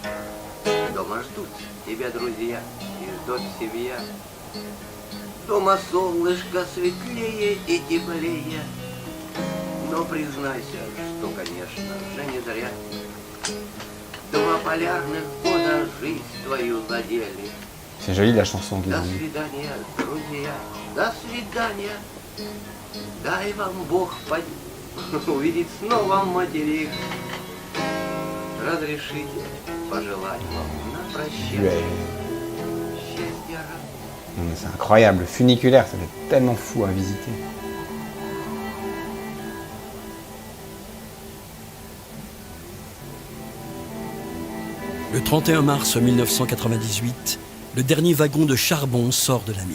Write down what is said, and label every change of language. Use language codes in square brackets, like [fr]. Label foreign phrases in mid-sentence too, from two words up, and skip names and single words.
[ru] Дома ждут тебя друзья и ждет семья. Дома солнышко светлее и теплее. Но признайся, что, конечно же, не зря. 2 полярных года жизнь твою задели. [fr] C'est joli la chanson qu'ils [ru] До [fr] ont mis. [ru] свидания, друзья, до свидания. Дай вам Бог увидеть снова материк. Разрешите пожелать вам на прощание счастья. [fr] C'est incroyable, le funiculaire, ça doit être tellement fou à visiter. Le 31 mars 1998, le dernier wagon de charbon sort de la mine.